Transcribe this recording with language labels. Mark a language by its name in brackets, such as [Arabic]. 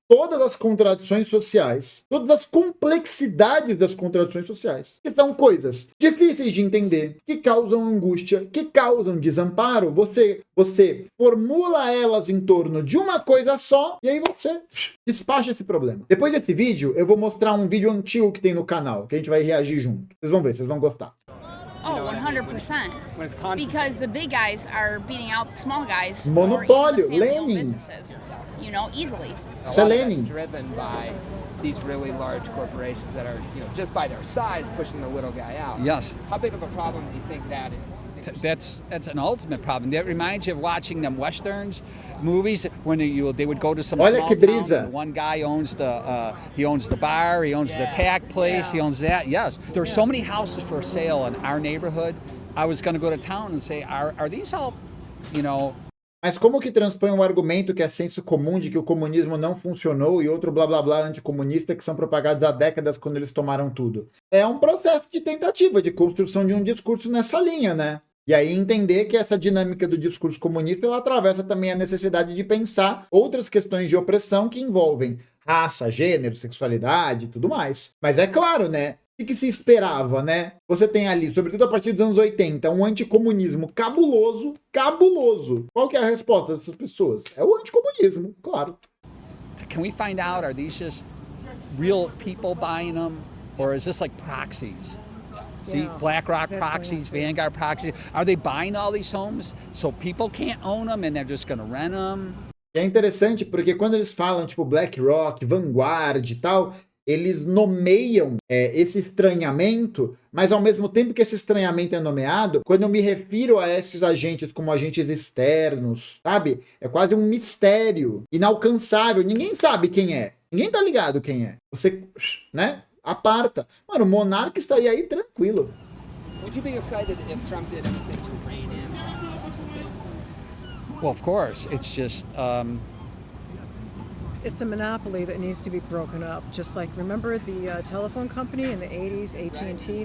[Portuguese] todas as contradições sociais, todas as complexidades das contradições sociais, que são coisas difíceis de entender, que causam angústia, que causam desamparo. Você formula elas em torno de uma coisa só e aí você despacha esse problema. Depois desse vídeo, eu vou mostrar um vídeo antigo que tem no canal, que a gente vai reagir junto. Vocês vão ver, vocês vão gostar. [English] Oh, 100%. Because the big guys are beating out the small guys. [Portuguese] Monopólio, Lenin. [English] You know, easily. A lot of that's driven by these really large corporations that are, just by their size, pushing the little guy out. Yes. How big of a problem do you think that is? That's an ultimate problem. That reminds you of watching them westerns, movies when they would go to some small town. And one guy owns the bar, he owns the tack place, he owns that. Yes, there's so many houses for sale in our neighborhood. I was going to go to town and say, are these all, [Portuguese] Mas como que transpõe um argumento que é senso comum de que o comunismo não funcionou e outro blá blá blá anticomunista que são propagados há décadas quando eles tomaram tudo? É um processo de tentativa de construção de um discurso nessa linha, né? E aí entender que essa dinâmica do discurso comunista ela atravessa também a necessidade de pensar outras questões de opressão que envolvem raça, gênero, sexualidade e tudo mais. Mas é claro, né? O que se esperava, né? Você tem ali, sobretudo a partir dos anos 80, um anticomunismo cabuloso. Qual que é a resposta dessas pessoas? É o anticomunismo, claro. [English] Can we find out, are these just real people buying them? Or is this like proxies? See, BlackRock proxies, Vanguard proxies. Are they buying all these homes so people can't own them and they're just going to rent them? [Portuguese] É interessante porque quando eles falam, tipo, BlackRock, Vanguard e tal, eles nomeiam esse estranhamento, mas ao mesmo tempo que esse estranhamento é nomeado, quando eu me refiro a esses agentes como agentes externos, sabe? É quase um mistério inalcançável. Ninguém sabe quem é. Ninguém tá ligado quem é. Você, né? Aparta. Mano, o Monark estaria aí tranquilo. [English] Would you be excited if Trump did anything to rein in? Well, of course. It's just... It's a monopoly that needs to be broken up. Just like, remember the telephone company in the 80s, AT&T?